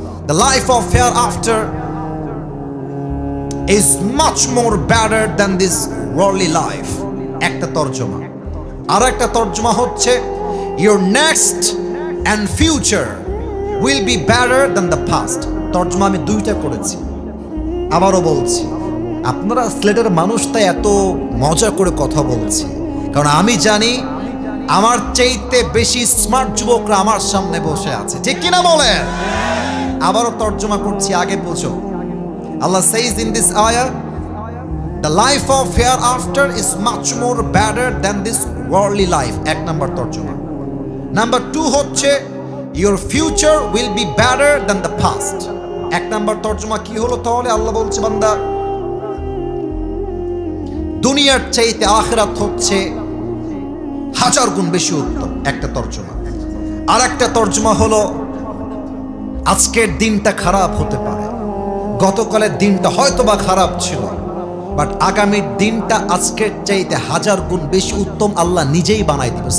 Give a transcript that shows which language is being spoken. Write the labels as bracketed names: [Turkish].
[English] The life of hereafter is much more better than this worldly life. [Bangla] একটা তরজমা। আর একটা তরজমা হচ্ছে [English] your next and future will be better than the past. [Bangla] তরজমা আমি 2টা করেছি। আবারও বলছি, আপনারা সিলেটের মানুষ, তাই এত মজা করে কথা বলছি, কারণ আমি জানি আমার চাইতে বেশি স্মার্ট যুবকরা আমার সামনে বসে আছে, ঠিক কিনা বলেন? আবারও তর্জমা করছি, আগে বুঝো। [English] Allah says in this ayah, the life of hereafter is much more better than this worldly life. [Bangla] 1 নম্বর তর্জমা। নাম্বার 2 হচ্ছে [English] your future will be better than the past. [Bangla] 1 নম্বর তর্জমা কি হলো তাহলে? আল্লাহ বলছে, বান্দা, দুনিয়ার চাইতে আখিরাত হচ্ছে 1000 গুণ বেশি উত্তম। একটা তর্জমা। আর একটা তর্জমা হলো, আজকের দিনটা খারাপ হতে পারে, গতকালের দিনটা হয়তোবা খারাপ ছিল, বাট আগামীর দিনটা আজকের চাইতে 1000 গুণ বেশি উত্তম আল্লাহ নিজেই বানাই দিবে।